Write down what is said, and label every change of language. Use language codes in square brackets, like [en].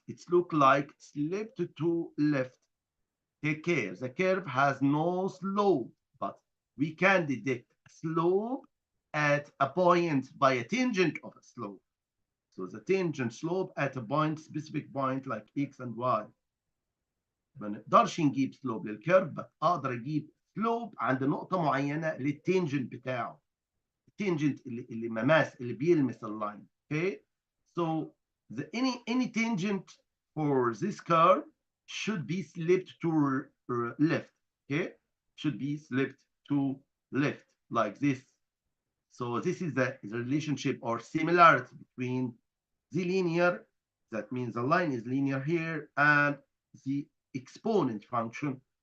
[en] It's look like slipped to left. Take care. The curve has no slope, but we can detect slope at a point by a tangent of a slope. So the tangent slope at a point, specific point like x and y. [ar] ما نقدرش نجيب سلوب للكيرف، بس اقدر اجيب سلوب عند نقطة معينة للتنجنت بتاعه. التنجنت اللي مماس اللي بيلمس اللاين. [en] Okay, so any tangent for this curve should be slipped to left. Okay, should be slipped to left like this. So this is the relationship or similarity between the linear, that means the line is linear here, and the exponent function.